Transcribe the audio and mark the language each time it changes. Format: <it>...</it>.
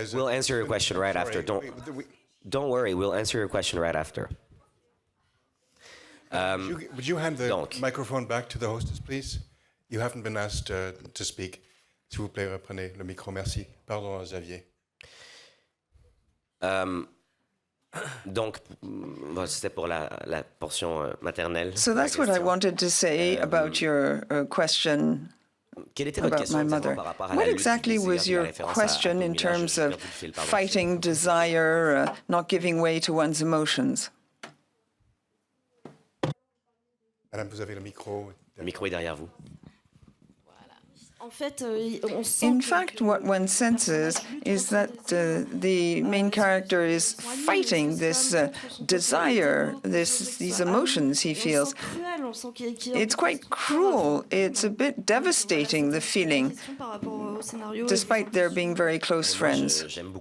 <en>We'll answer your question right after. Don't worry, we'll answer your question right after. Would you hand the microphone back to the hostess, please? You haven't been asked to speak.</en> <fr>S'il vous plaît, reprenez le micro. Merci. Pardon, Xavier. Donc, c'était pour la portion maternelle.</fr> <en>So that's what I wanted to say about your question about my mother. What exactly was your question in terms of fighting desire, not giving way to one's emotions?</en> <fr>Madame, vous avez le micro. Le micro est derrière vous.</fr> <en>In fact, what one senses is that the main character is fighting this desire, these emotions he feels. It's quite cruel. It's a bit devastating, the feeling, despite their being very close friends.</en>